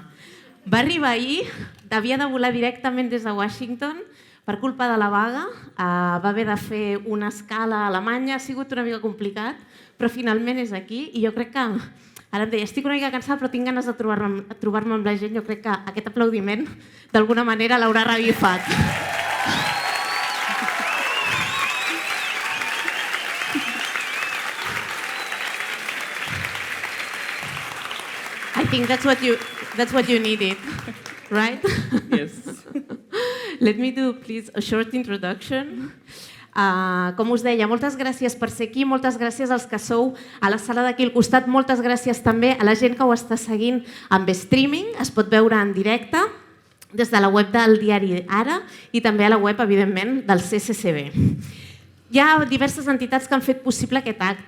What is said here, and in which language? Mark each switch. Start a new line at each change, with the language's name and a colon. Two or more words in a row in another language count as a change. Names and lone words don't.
Catalan: Va arribar ahir, havia de volar directament des de Washington per culpa de la vaga, va haver de fer una escala a Alemanya, ha sigut una mica complicat, però finalment és aquí i jo crec que, ara em deia, estic una mica cansada però tinc ganes de trobar-me amb la gent, jo crec que aquest aplaudiment d'alguna manera l'haurà revifat.
English: I think that's what you needed, right? Yes. Let me do, please, a short introduction.
Catalan: Com us deia, moltes gràcies per ser aquí, moltes gràcies als que sou a la sala d'aquí al costat, moltes gràcies també a la gent que ho està seguint amb streaming, es pot veure en directe des de la web del diari Ara i també a la web, evidentment, del CCCB. Hi ha diverses entitats que han fet possible aquest acte.